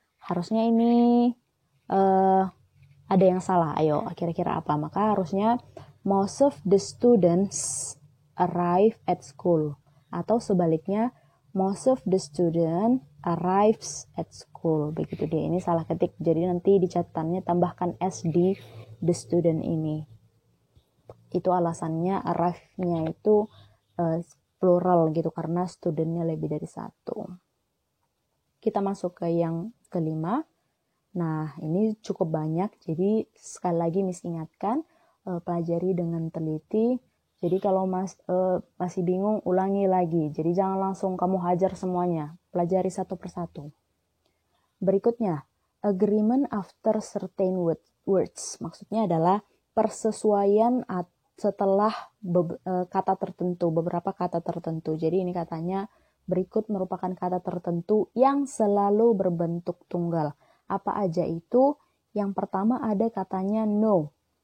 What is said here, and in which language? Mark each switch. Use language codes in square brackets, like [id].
[id] Harusnya ini ada yang salah. Ayo, kira-kira apa? Maka harusnya [en] most of the students arrive at school. [id] Atau sebaliknya, [en] most of the student arrives at school. [id] Begitu dia. Ini salah ketik. Jadi nanti di catatannya tambahkan S di [en] the student [id] ini. Itu alasannya arrive-nya itu plural gitu karena studentnya lebih dari satu. Kita masuk ke yang kelima. Nah, ini cukup banyak. Jadi sekali lagi Miss ingatkan, pelajari dengan teliti. Jadi kalau masih bingung, ulangi lagi. Jadi jangan langsung kamu hajar semuanya. Pelajari satu persatu. Berikutnya, [en] agreement after certain words. [id] Maksudnya adalah persesuaian setelah kata tertentu, beberapa kata tertentu. Jadi ini katanya berikut merupakan kata tertentu yang selalu berbentuk tunggal. Apa aja itu? Yang pertama ada katanya no.